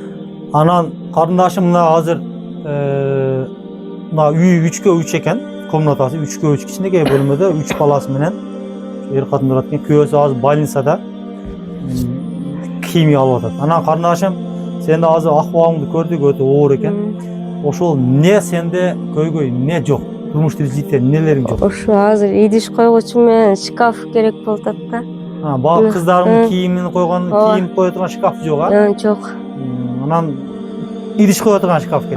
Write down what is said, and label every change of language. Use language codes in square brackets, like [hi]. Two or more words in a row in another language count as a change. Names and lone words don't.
[uz] Anan qarindoshim mana hozir mana uy 3x3 ekan, komnatasi 3x3 kichkina bölmede 3 balasi menen er xotin turadigan. Kuyosi hozir больницада kimyo olib o'tadi. Ana qarindoshim [ky] Сен де азы ахвалыңды көрдүк, өтө оор экен. Ошол не сенде көйгөй, не жок? Турмуш тиричиликте нелериң жок? Ошо азыр идиш койгучу менен шкаф керек болуп атат да. Бала кыздардын кийимин койгон, Ооба. кийим кое турган шкаф жок, а? Жок. Анан идиш кое турган шкаф керек,